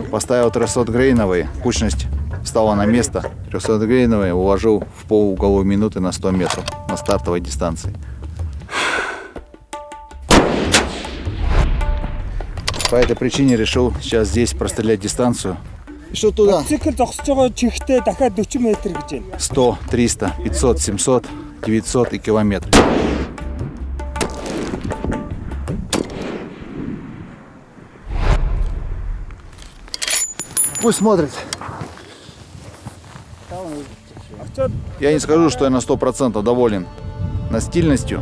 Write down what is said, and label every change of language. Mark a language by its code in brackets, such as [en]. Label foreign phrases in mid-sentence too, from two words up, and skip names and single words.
[ru] Поставил 300 грейновые, кучность встала на место. 300 грейновые уложил в полууголовой минуты на 100 метров на стартовой дистанции. По этой причине решил сейчас здесь прострелять дистанцию. Что туда? [mn] Цикл зогсож байгаа чихтэй дахиад 40 метр гэж байна. [ru] 100, 300, 500, 700, 900 и километр. Пусть смотрит. Я не скажу, что я на 100% доволен настильностью.